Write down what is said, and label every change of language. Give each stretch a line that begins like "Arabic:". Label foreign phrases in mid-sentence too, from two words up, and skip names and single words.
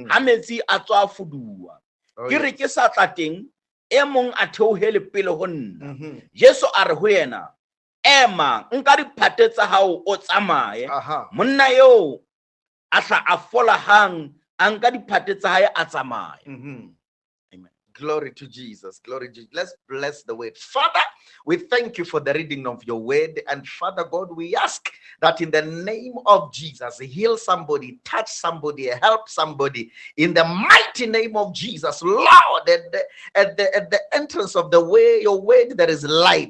Southern Sotho: ha metsi a tswa fuduwa Oh, ke re ke sa tla teng e mong a theohele pele ho nna Mhm. Jesu a re ho yena ema nka diphate tsa hao o tsamaye Aha. monna yo a tla a fola hang a nka diphate tsa hae a tsamaye. Mhm. Amen.
English: Glory to Jesus. Glory to Jesus. Let's bless the word. Father, we thank you for the reading of your word. And Father God, we ask that in the name of Jesus, heal somebody, touch somebody, help somebody. In the mighty name of Jesus, Lord, at the entrance of the way, your word, there is light.